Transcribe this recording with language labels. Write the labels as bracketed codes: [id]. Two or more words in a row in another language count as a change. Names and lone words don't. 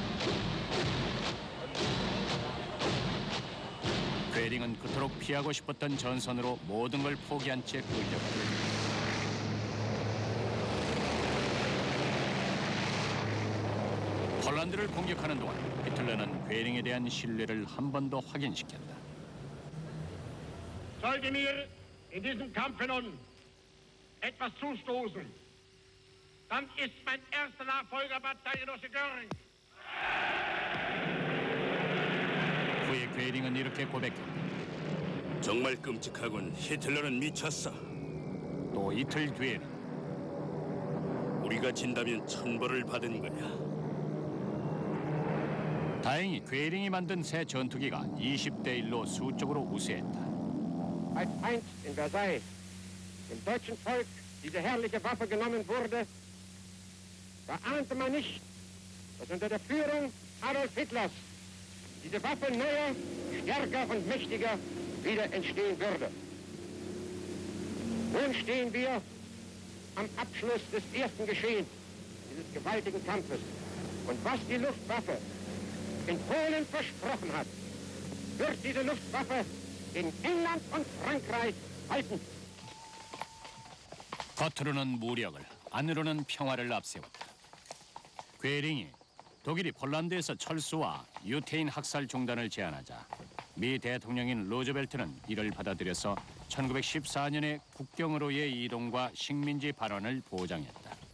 [ko] 괴링은 그토록 피하고 싶었던 전선으로 모든 걸 포기한 채 끌려갔다. 폴란드를 공격하는 동안 히틀러는 괴링에 대한 신뢰를 한 번 더 확인시켰다. [de] Sollte mir in diesem Kampfe nun etwas zustoßen, dann ist mein erster Nachfolger Bataillengenosse Göring. [ko] 후에 괴링은 이렇게 고백했다. 정말 끔찍하군. 히틀러는 미쳤어. 또 이틀 뒤에는 우리가 진다면 천벌을 받은 거야. 다행히 괴링이 만든 새 전투기가 20대 1로 수적으로 우세했다. [de] Als einst in Versailles dem deutschen Volk diese herrliche Waffe genommen wurde, da ahnte man nicht, dass unter der Führung Adolf Hitlers diese Waffe neuer, stärker und mächtiger wieder entstehen würde. Nun stehen wir am Abschluss des ersten Geschehens dieses gewaltigen Kampfes. Und was die Luftwaffe in Polen versprochen hat, wird diese Luftwaffe in England und Frankreich halten. [ko] 겉으로는 무력을, 안으로는 평화를 앞세웠다. 괴링이 독일이 폴란드에서 철수와 유태인 학살 중단을 제안하자 미 대통령인 루즈벨트는 이를 받아들여서 1914년에 국경으로의 이동과 식민지 발언을 보장했다.